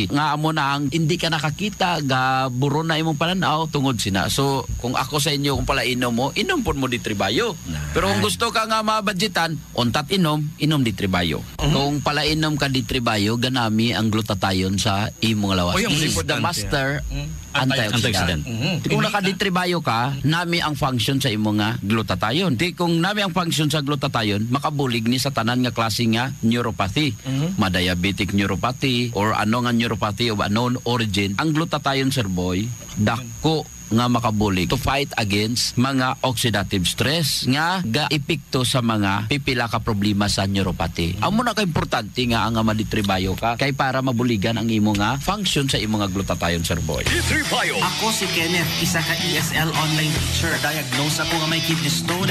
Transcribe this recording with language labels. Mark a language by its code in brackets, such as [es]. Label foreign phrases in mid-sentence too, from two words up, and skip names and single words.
[hil] Nga amo na ang hindi ka nakakita, ga buro na imong pananaw tungod sina. So, kung ako sa inyo, kung pala inom mo, inom po mo D3 Bio. Pero kung gusto ka nga mabudgetan, untat inom D3 Bio. Kung pala inom ka D3 Bio, ganami ang glutathione sa imong lawas. [en] This is the master antioxidant. [hil] Kung naka D3 Bio ka, nami ang function sa imo nga glutathione. Kung nami ang function sa glutathione, makabulig ni sa tanan nga klase nga neuropathy. Ma- [en] diabetic neuropathy [hil] or ano nga [en] neuropathy of unknown origin. [hil] Ang glutathione, Sir Boy, dako nga makabulig [en] to fight against [hil] mga [en] oxidative stress [hil] nga ga-epekto sa mga pipila ka problema sa neuropathy. Amo na ka importante nga ang D3 Bio ka kay para mabuligan ang imo nga function sa imo nga glutathione, Sir Boy. D3 Bio. Ako si Kenneth, isa ka [en] ESL online teacher. [hil] Diagnose ako nga may kidney stone.